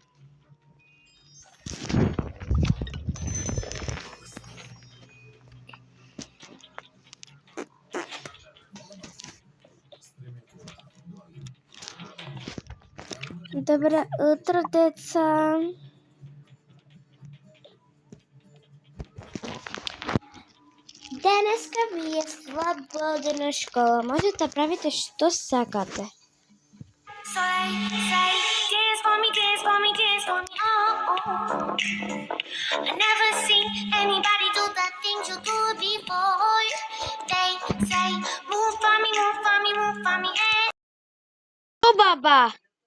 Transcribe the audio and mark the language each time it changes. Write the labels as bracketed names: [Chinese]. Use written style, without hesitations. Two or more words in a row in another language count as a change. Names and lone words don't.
[Macedonian] Добро утро, деца. Денеска ви е слободна школа. Можете да правите што сакате. [English] Say, dance for me, dance for me, dance for me, oh. I never seen anybody do the things you do before. They say, move for me, move for me, move for me, hey. [Macedonian] О, баба!